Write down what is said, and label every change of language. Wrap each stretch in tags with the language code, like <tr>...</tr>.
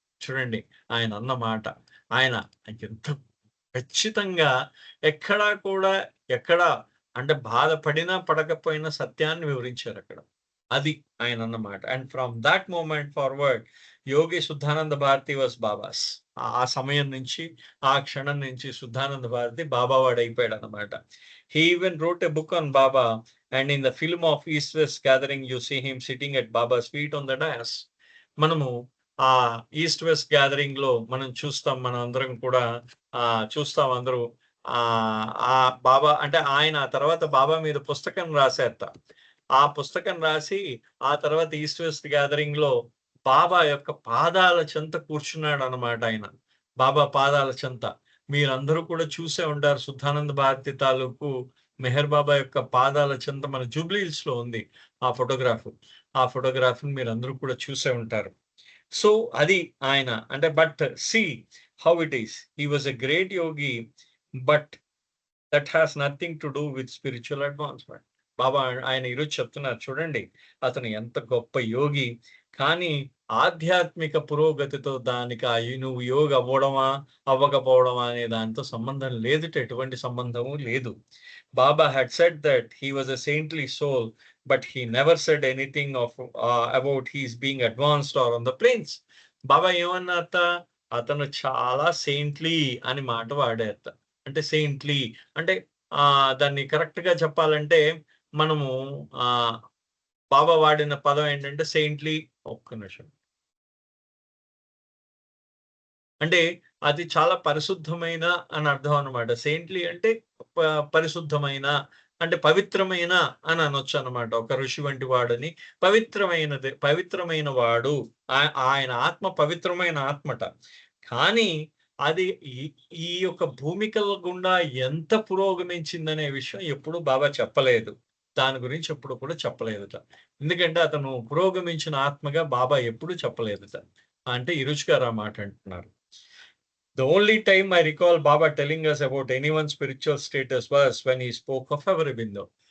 <te>చూడండి ఆయన అన్న మాట. ఆయన ఎంత ఖచ్చితంగా ఎక్కడా కూడా అంటే బాధపడినా పడకపోయినా సత్యాన్ని వివరించారు అక్కడ. అది ఆయన అన్నమాట.</te> <en>And from that moment forward Yogi Shuddhananda Bharati was Baba's.</en> <te>ఆ సమయం నుంచి, ఆ క్షణం నుంచి శుద్ధానంద భారతి బాబా వాడైపోయాడు అన్నమాట.</te> <en>He even wrote a book on Baba, and in the film of East West Gathering you see him sitting at Baba's feet on the dais.</en> <te>మనము ఆ east west gathering లో మనం చూస్తాం, మనం అందరం కూడా చూస్తాం అందరూ. ఆ బాబా అంటే ఆయన తర్వాత బాబా మీద పుస్తకం రాసేట. ఆ పుస్తకం రాసి ఆ తర్వాత ఈస్ట్ వెస్ట్ గ్యాదరింగ్ లో బాబా యొక్క పాదాల చెంత కూర్చున్నాడు అన్నమాట ఆయన. బాబా పాదాల చెంత మీరందరూ కూడా చూసే ఉంటారు. శుద్ధానంద భారతి తాలూకు మెహర్ బాబా యొక్క పాదాల చెంత మన జూబ్లీ హిల్స్ లో ఉంది ఆ ఫోటోగ్రాఫ్. ఆ ఫోటోగ్రాఫ్ మీరందరూ కూడా చూసే ఉంటారు. సో అది ఆయన అంటే,</te> <en>But see how it is, he was a great yogi, but that has nothing to do with spiritual advancement.</en> <te>బాబా ఆయన ఈరోజు చెప్తున్నారు చూడండి, అతను ఎంత గొప్ప యోగి, కానీ ఆధ్యాత్మిక పురోగతితో దానికి నువ్వు యోగి అవ్వడమా అవ్వకపోవడమా అనే దాంతో సంబంధం లేదు, ఎటువంటి సంబంధము లేదు.</te> <en>Baba had said that he was a saintly soul, but he never said anything of about his being advanced or on the plains.</en> <te>బాబా ఏమన్నారట, అతను చాలా సెయింట్లీ అని మాట వాడేట. అంటే సెయింట్లీ అంటే దాన్ని కరెక్ట్ గా చెప్పాలంటే మనము బాబా వాడిన పదం ఏంటంటే సెయింట్లీ. ఒక్క నిమిషం. అంటే అది చాలా పరిశుద్ధమైన అని అర్థం అన్నమాట. సెయింట్లీ అంటే పరిశుద్ధమైన అంటే పవిత్రమైన అని అనొచ్చు అన్నమాట. ఒక ఋషి వంటి వాడని, పవిత్రమైన వాడు. ఆయన ఆత్మ పవిత్రమైన ఆత్మట. కానీ అది ఈ యొక్క భూమికల గుండా ఎంత పురోగమించిందనే విషయం ఎప్పుడు బాబా చెప్పలేదు. దాని గురించి ఎప్పుడు కూడా చెప్పలేదుట. ఎందుకంటే అతను పురోగమించిన ఆత్మగా బాబా ఎప్పుడు చెప్పలేదుట. అంటే ఇరుచ్ గారు ఆ మాట అంటున్నారు.</te> <en>The only time I recall Baba telling us about anyone's spiritual status was when he spoke of Aurobindo.</en>